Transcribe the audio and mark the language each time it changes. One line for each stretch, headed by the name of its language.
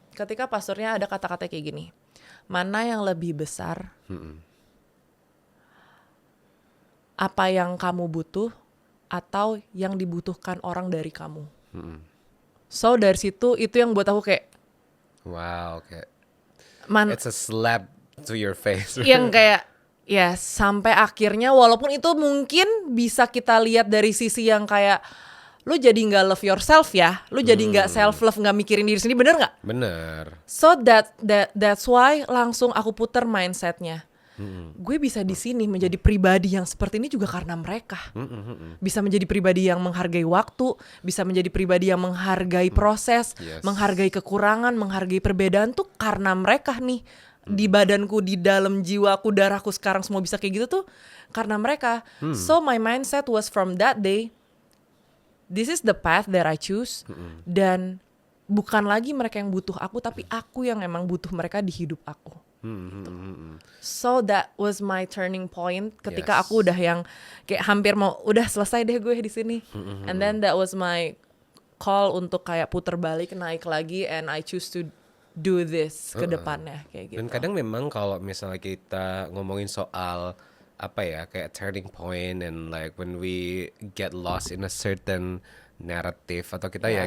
Indonesian: Ketika pasturnya ada kata-kata kayak gini, mana yang lebih besar, apa yang kamu butuh atau yang dibutuhkan orang dari kamu. So dari situ itu yang buat aku kayak
English: wow, kayak it's a slap to your face.
Indonesian: Yang kayak ya sampai akhirnya walaupun itu mungkin bisa kita lihat dari sisi yang kayak lu jadi nggak
English: love yourself
Indonesian: ya, lu jadi nggak self love, nggak mikirin diri sendiri, bener nggak? Bener.
English: So that's why
Indonesian: langsung aku puter mindsetnya. Gue bisa di sini menjadi pribadi yang seperti ini juga karena mereka. Bisa menjadi pribadi yang menghargai waktu, bisa menjadi pribadi yang menghargai proses, menghargai kekurangan, menghargai perbedaan tuh karena mereka nih. Di badanku, di dalam jiwaku, darahku sekarang semua bisa kayak gitu tuh karena mereka.
English: So my mindset was from that day, this is the path that I choose. Dan
Indonesian: bukan lagi mereka yang butuh aku, tapi aku yang emang butuh mereka di hidup aku.
English: So that was my turning point ketika Yes.
Indonesian: aku udah yang kayak hampir mau udah selesai deh gue di sini.
English: And then that was my call
Indonesian: untuk kayak puter balik, naik lagi,
English: and I choose to do this
Indonesian: ke depannya kayak gitu. Dan kadang memang kalau misalnya kita ngomongin soal apa ya kayak turning point
English: and like when we get lost in a certain narrative
Indonesian: atau kita ya